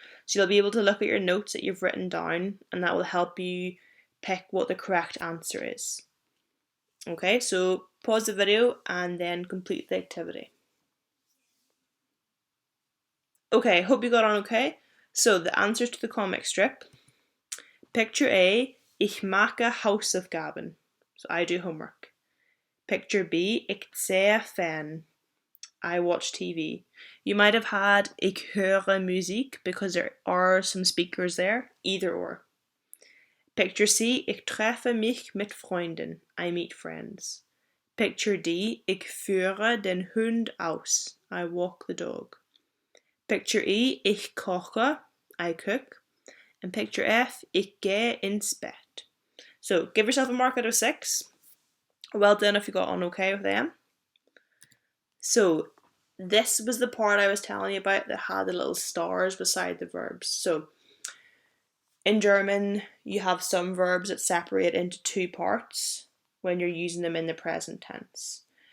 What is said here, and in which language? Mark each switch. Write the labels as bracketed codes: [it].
[en] So you'll be able to look at your notes that you've written down and that will help you pick what the correct answer is. Okay, so pause the video and then complete the activity. Okay, hope you got on okay. So the answers to the comic strip. Picture A, [de] ich mache Hausaufgaben. [en] So I do homework. Picture B, [de] ich sehe fern. [en] I watch TV. You might have had [de] ich höre Musik [en] because there are some speakers there, either or. Picture C, [de] ich treffe mich mit Freunden. [en] I meet friends. Picture D, [de] ich führe den Hund aus. [en] I walk the dog. Picture E, [de] ich koche. [en] I cook. And picture F, [de] ich gehe ins Bett. [en] So give yourself a mark out of 6. Well done if you got on okay with them. So this was the part I was telling you about that had the little stars beside the verbs. So in German, you have some verbs that separate into 2 parts when you're using them in the present tense.